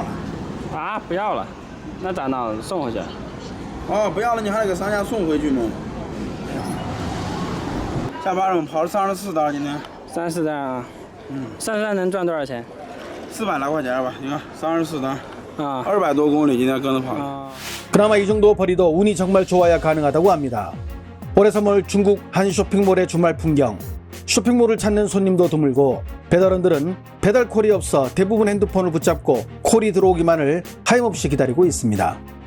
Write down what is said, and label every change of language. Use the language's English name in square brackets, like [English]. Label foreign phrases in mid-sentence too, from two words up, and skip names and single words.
[Chinese] 不要了，那咋弄？送回去？不要了，你还得给商家送回去吗？下班了，我们跑了34单今天。 34单啊？34单能赚多少钱？400来块钱吧。你看34单，200多公里今天跟着跑。 [Korean] 그나마 이 정도 벌이도 운이 정말 좋아야 가능하다고 합니다. 올해 3월 중국 한 쇼핑몰의 주말 풍경. 쇼핑몰을 찾는 손님도 드물고 배달원들은 배달콜이 없어 대부분 핸드폰을 붙잡고 콜이 들어오기만을 하염없이 기다리고 있습니다.